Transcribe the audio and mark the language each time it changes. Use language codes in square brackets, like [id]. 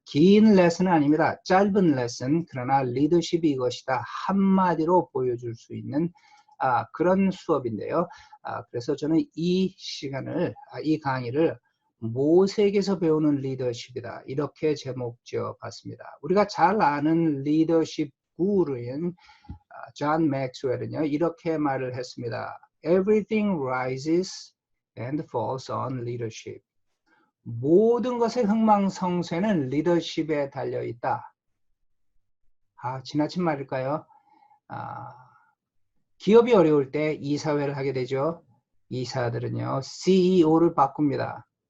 [ko] 긴 레슨은 아닙니다. 짧은 레슨, 그러나 리더십이 이것이다 한마디로 보여줄 수 있는 그런 수업인데요. 그래서 저는 이 시간을, 이 강의를 모색에서 배우는 리더십이다, 이렇게 제목 지어봤습니다. 우리가 잘 아는 리더십 구루인 존 맥스웰은요, 이렇게 말을 했습니다. [en] Everything rises and falls on leadership. [ko] 모든 것의 흥망성쇠는 리더십에 달려있다. 지나친 말일까요? 기업이 어려울 때 이사회를 하게 되죠. 이사들은요, CEO를 바꿉니다.